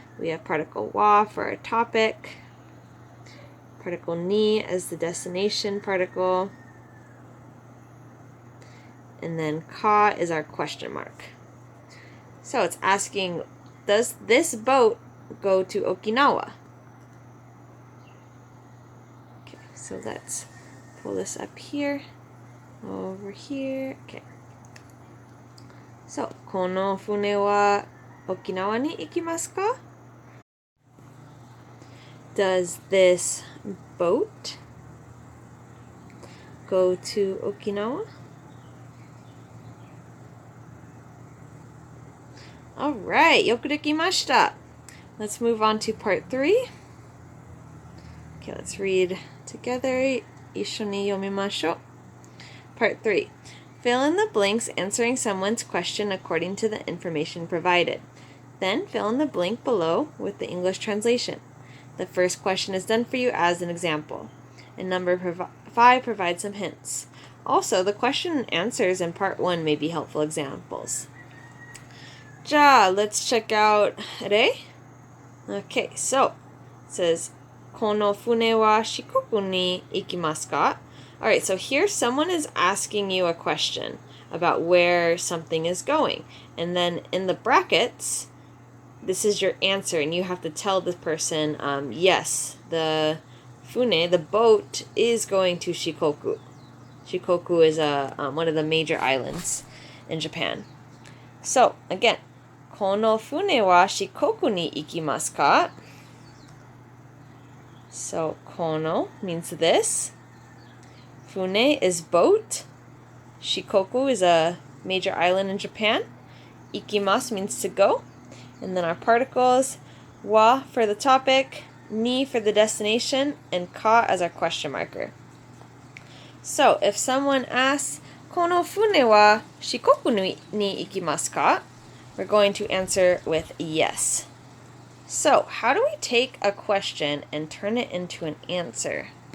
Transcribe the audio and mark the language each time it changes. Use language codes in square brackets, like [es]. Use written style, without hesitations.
[en] We have particle wa for our topic, particle ni as the destination particle, and then ka is our question mark. So it's asking, does this boat go to Okinawa? Okay, so let's pull this up here, over here. Okay. [ja] So, この船は沖縄に行きますか? [en] Does this boat go to Okinawa? Alright, [ja] よくできました. [en] Let's move on to part 3. Okay, let's read together. [ja] 一緒に読みましょう. [en] Part 3. Fill in the blanks answering someone's question according to the information provided. Then fill in the blank below with the English translation. The first question is done for you as an example. And number 5 provides some hints. Also, the question and answers in part 1 may be helpful examples. Let's check out Re. Okay, so it says, [ja] この船は四国に行きますか? [en] Alright, so here someone is asking you a question about where something is going. And then in the brackets, this is your answer, and you have to tell the person, yes, the fune, the boat, is going to Shikoku. Shikoku is one of the major islands in Japan. So, again, [ja] この船は四国に行きますか? [en] So, この means this. Fune is boat. Shikoku is a major island in Japan. Ikimasu means to go. And then our particles, wa for the topic, ni for the destination, and ka as our question marker. So, if someone asks, [ja] この船は四国に行きますか? [en] We're going to answer with yes. So, how do we take a question and turn it into an answer?